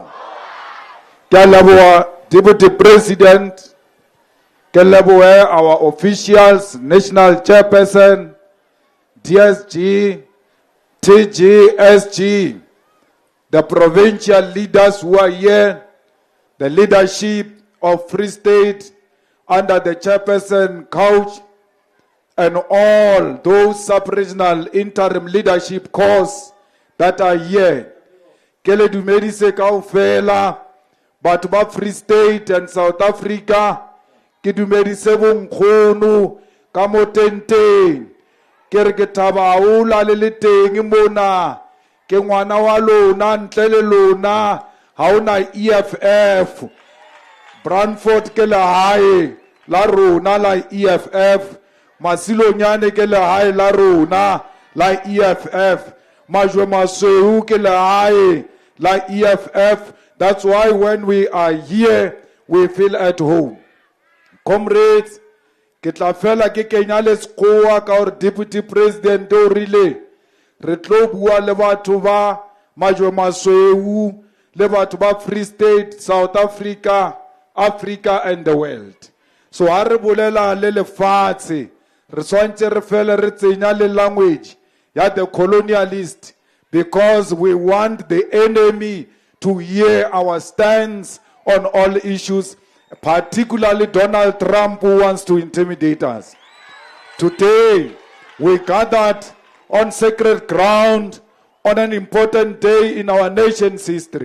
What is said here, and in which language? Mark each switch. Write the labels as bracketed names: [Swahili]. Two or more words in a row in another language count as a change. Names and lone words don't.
[English] Kalabuwa, Deputy President, Kalabuwa, our officials, National Chairperson, DSG, TGSG, the provincial leaders who are here, the leadership of Free State under the Chairperson Couch, and all those sub-regional interim leadership corps that are here. [Southern Sotho] Kele dumedi se kaofela, batho ba Free State and South Africa, ke dumedi se bonkgono ka mo tenteng. Ke re ke thaba haholo le teng mona, ke ngwana wa lona ntle le lona, ha ona EFF. Brandfort ke lehae la rona la EFF. Masilonyane ke lehae la rona la EFF. Majwe Masweu ke lehae la EFF. [English] That's why when we are here, we feel at home. Comrades, [Southern Sotho] ke tla fela ke kenya le skoa ka or Deputy President o rile. Re tlo bua le batho ba Majwe Masweu, le batho ba Free State, South Africa, Africa [English] and the world. [Southern Sotho] So ha re bolela le lefatshe, re swantse re fele re tsenya le language ya [English] the colonialist, because we want the enemy to hear our stance on all issues, particularly Donald Trump, who wants to intimidate us. Today, we gathered on sacred ground on an important day in our nation's history.